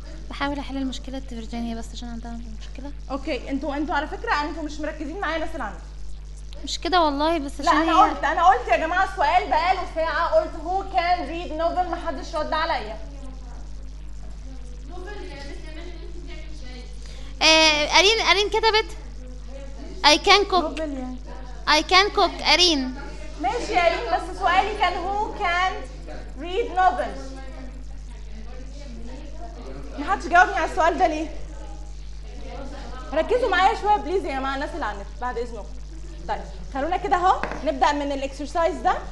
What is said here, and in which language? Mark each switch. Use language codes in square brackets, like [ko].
[ar] بحاول احل المشكلة فيرجينيا بس عشان عندها مشكلة. اوكي انتوا على فكرة انتوا مش مركزين معايا ناس اللي عندي. مش كده والله بس عشان لا انا قلت يا جماعة سؤال بقاله ساعة قلت [en] هو كان read novel [ar] محدش رد عليا. [en] ارين [ar] كتبت [en] I can cook. I can cook ارين. [ar] ماشي ارين بس سؤالي كان [en] هو كان read novel. [ar] محدش جاوبني على السؤال ده ليه؟ ركزوا معايا شويه بليز يا جماعه الناس اللي على النت بعد اذنكم. طيب خلونا كده اهو نبدا من الاكسرسايز ده.